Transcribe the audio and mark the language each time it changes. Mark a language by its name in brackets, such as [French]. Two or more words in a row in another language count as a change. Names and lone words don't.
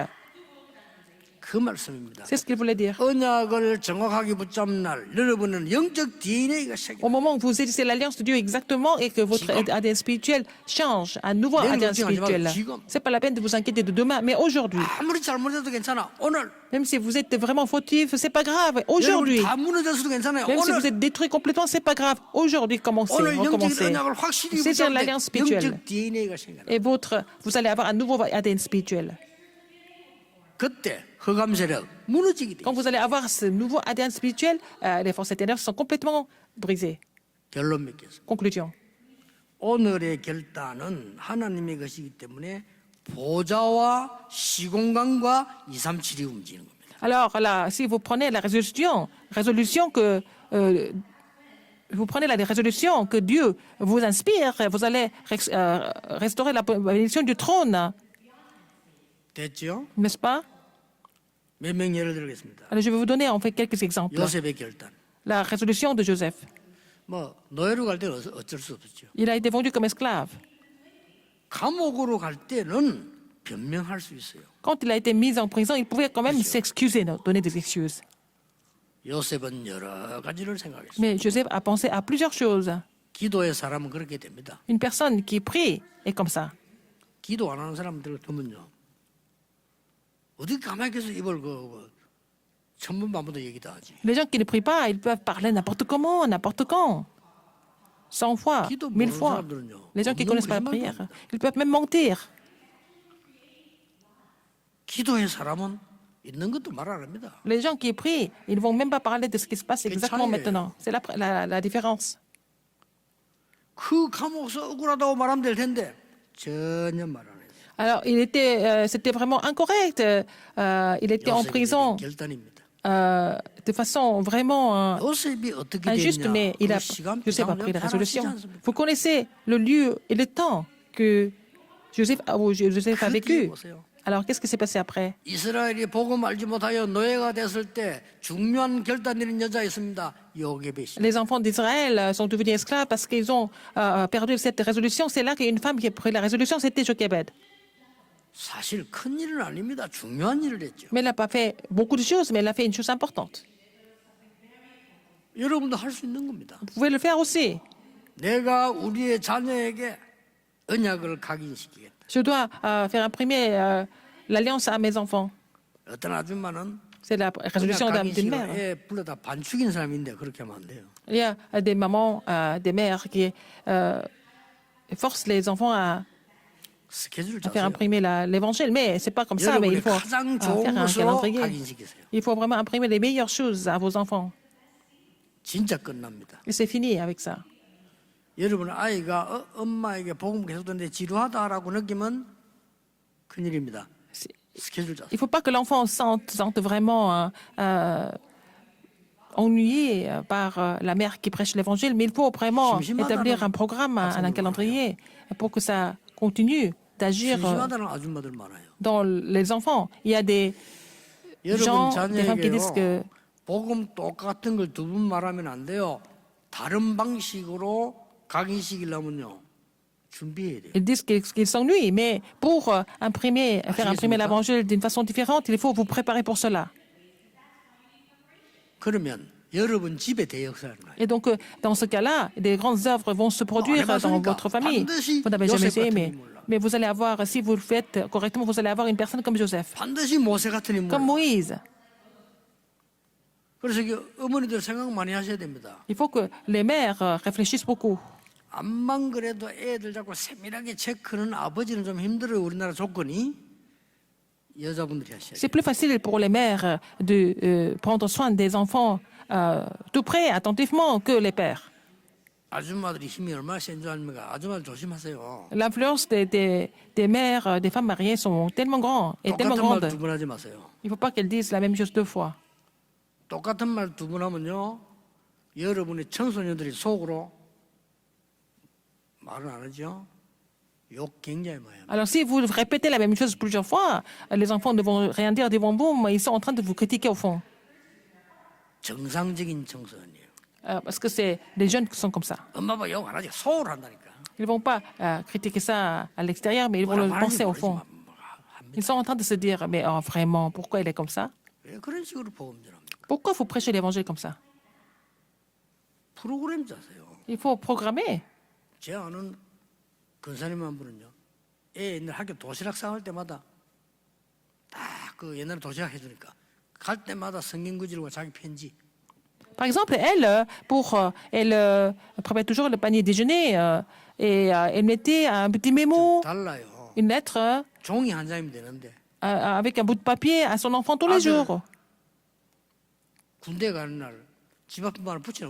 [Korean] 그 말씀입니다. [French] C'est ce qu'il voulait dire. [Korean] 언약을 정확하게 붙잡는 날 여러분은 영적 DNA가 생겨. [French] Au moment où vous saisissez l'alliance de Dieu exactement et que votre ADN spirituel change, un nouveau ADN spirituel, c'est pas la peine de vous inquiéter de demain, mais aujourd'hui, [Korean] 아무리 잘못해도 괜찮아. 오늘 [French] même si vous êtes vraiment fautif, c'est pas grave. Aujourd'hui, [Korean] 여러분 다 무너졌어도 괜찮아요. [French] même si vous [Korean] 오늘 [French] êtes détruit complètement, c'est pas grave. Aujourd'hui, commencez, [Korean] 오늘 영적인 [French] recommencez. [Korean] 언약을 확실히 [French] Saisir [Korean] 붙잡는 [French] l'alliance spirituelle. [Korean] 영적 DNA가 생겨. [French] Et vous allez avoir un nouveau ADN spirituel. [Korean] 그때 흑암 세력 무너지게 돼. [French] Quand vous allez avoir ce nouveau ADN spirituel, les forces éternelles sont complètement brisées. [Korean] 결론 맺겠습니다. [French] Conclusion. [Korean] 오늘의 결단은 하나님의 것이기 때문에 보좌와 시공간과 237이 움직이는 겁니다. [French] Alors là, si vous prenez la résolution que vous prenez la résolution que Dieu vous inspire, vous allez restaurer la bénédiction du trône, [Korean] 됐죠? [French] n'est-ce pas? [Korean] 몇 명 예를 들겠습니다. [French] Alors, je vais vous donner en fait quelques exemples. [Korean] 요셉의 결단. [French] La résolution de Joseph. [Korean] 뭐 노예로 갈 때는 어쩔 수 없었죠. [French] Il a été vendu comme esclave. [Korean] 감옥으로 갈 때는 변명할 수 있어요. [French] Quand il a été mis en prison, il pouvait quand même s'excuser, donner des excuses. [Korean] 요셉은 여러 가지를 생각했어요. [French] Mais Joseph a pensé à plusieurs choses. [Korean] 기도의 사람은 그렇게 됩니다. [French] Une personne qui prie est comme ça. [Korean] 기도 안 하는 사람들 보면요. 어디 가만히 계서 입을 천문반부도 얘기도 하지. [French] Les gens qui ne prient pas, ils peuvent parler n'importe comment, n'importe quand. 100 fois, 1000 fois. Les gens qui ne connaissent pas la prière, ils peuvent même mentir. [Korean] 기도의 사람은 있는 것도 말 안 합니다. [French] Les gens qui prient, ils ne vont même pas parler de ce qui se passe exactement maintenant. C'est la différence. [Korean] 그 감옥에서 억울하다고 말하면 될 텐데 전혀 말 안 해요. [French] Alors, c'était vraiment incorrect. Il était en prison [Korean] 결단입니다. [French] de façon vraiment [Korean] 요셉이 어떻게 [French] injuste, [Korean] 됐냐? [French] mais [Korean] 그 시간 [French] Joseph a pris la [Korean] 다 아시지 [French] résolution. [Korean] 않습니까? [French] Vous connaissez le lieu et le temps que Joseph a vécu. [Korean] 보세요. [French] Alors, qu'est-ce qui s'est passé après? [Korean] 이스라엘이 복음 알지 못하여 노예가 됐을 때 중요한 결단 내린 여자 있습니다. 요게벳이. [French] Les enfants d'Israël sont devenus esclaves parce qu'ils ont perdu cette résolution. C'est là qu'il y a une femme qui a pris la résolution, c'était Jochebed. [Korean] 사실 큰 일은 아닙니다. 중요한 일을 했죠. [French] Mais elle n'a pas fait beaucoup de choses, mais elle a fait une chose importante. [Korean] 여러분도 할 수 있는 겁니다. [French] Vous pouvez le faire aussi. [Korean] 내가 우리의 자녀에게 언약을 각인시키겠다. [French] Je dois faire imprimer l'alliance à mes enfants. [Korean] 어떤 아줌마는 [French] C'est la résolution d'une mère. [Korean] 애 불러다 반 죽인 사람인데 그렇게 하면 안 돼요. [French] Il y a des mamans, des mères qui forcent les enfants à [Korean] 스케줄 [French] faire [Korean] 짜세요. [French] imprimer l'évangile. Mais c'est pas comme ça, mais il [Korean] 여러분이 [French] faut [Korean] 가장 [French] faire [Korean] 좋은 [French] un [Korean] 것으로 [French] calendrier. [Korean] 각인시키세요. [French] Il faut vraiment imprimer les meilleures choses à vos enfants. [Korean] 진짜 끝납니다. [French] Et c'est fini avec ça. [Korean] 여러분 아이가 엄마에게 복음 계속 듣는데 지루하다라고 느끼면 큰일입니다. 스케줄 짜세요. [French] Il ne faut pas que l'enfant sente vraiment ennuyé par la mère qui prêche l'évangile, mais il faut vraiment établir un programme, un calendrier, pour que ça continue d'agir [Korean] 심심하다는 아줌마들 많아요. [French] dans les enfants. Il y a des gens, [Korean] 여러분 [French] des femmes qui disent que [Korean] 자녀에게요. 복음 똑같은 걸 두 번 말하면 안 돼요. 다른 방식으로 각인시키려면요. 준비해야 돼요. [French] ils disent qu'ils s'ennuient, mais pour faire imprimer l'évangile d'une façon différente, il faut vous préparer pour cela. [Korean] 그러면 여러분 집에 대역사를 나요. [French] Et donc, dans ce cas-là, des grandes œuvres vont se produire dans votre famille. Vous n'avez jamais essayé, mais vous allez avoir, si vous le faites correctement, vous allez avoir une personne comme Joseph, [Korean] 반드시 모세 같은 인물. [French] comme Moïse. [Korean] 그래서 어머니들 생각 많이 하셔야 됩니다. [French] Il faut que les mères réfléchissent beaucoup. [Korean] 암만 그래도 애들 자꾸 세밀하게 체크는 아버지는 좀 힘들어요. 우리나라 조건이. 여자분들이 하셔야 돼요. [French] C'est plus facile pour les mères de prendre soin des enfants tout près, attentivement, que les pères. [Korean] 아줌마들이 힘이 얼마나 센 줄 압니까? 아줌마들 조심하세요. [French] L'influence des mères, des femmes mariées sont tellement grandes et tellement [Korean] 똑같은 말 [French] grandes. [Korean] 두 번 하지 마세요. [French] Il ne faut pas qu'elles disent la même chose deux fois. [Korean] 똑같은 말 두 번 하면요. 여러분의 청소년들이 속으로 말을 안 하죠. 욕 굉장히 많이 합니다. [French] Alors si vous répétez la même chose plusieurs fois, les enfants ne vont rien dire devant vous, mais ils sont en train de vous critiquer au fond. [Korean] 정상적인 청소년이에요. [French] Parce que c'est des jeunes qui sont comme ça. [Korean] 엄마 아빠 욕 안 하지. 속으로 한다니까. [French] Ils ne vont pas critiquer ça à l'extérieur, mais ils vont le penser au fond. Ils sont en train de se dire, mais vraiment, pourquoi il est comme ça? [Korean] 왜 그런 식으로 복음 전합니까? [French] Pourquoi vous prêchez l'évangile comme ça? [Korean] 프로그램 짜세요. [French] Il faut programmer. [Korean] 제 아는 근사님 한 분은요. 애 옛날 학교 도시락 싸울 때마다 딱 그 옛날에 도시락 해주니까 갈 때마다 성경 구절과 자기 편지. [French] Par exemple, elle, elle préparait toujours le panier déjeuner et elle mettait un petit mémo, [Korean] 달라요. [French] une lettre. [Korean] 종이 한 장이면 되는데 [French] avec un bout de papier à son enfant tous les jours. [Korean] 군대 가는 날 집 앞만 붙여놔.